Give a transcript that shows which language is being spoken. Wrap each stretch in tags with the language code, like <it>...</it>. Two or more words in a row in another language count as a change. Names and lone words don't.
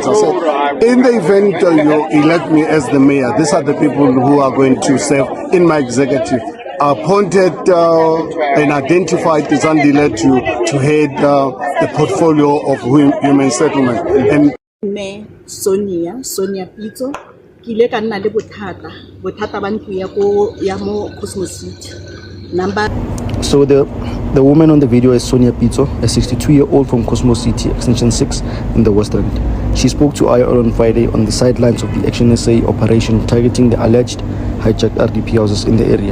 <en>I said, in the event you elect me as the mayor, these are the people who are going to serve in my executive. Appointed and identified Zandile to head the portfolio of human settlement. And</en> <st>Sonia Pito, ki ile ka nna le bothata ba ntlo ya mo Cosmos City.</st> <en>So the woman on the video is Sonia Pito, a 62-year-old from Cosmos City, Extension 6 in the West End. She spoke to IR on Friday on the sidelines of the Action SA operation targeting the alleged hijacked RDP houses in the area.</en>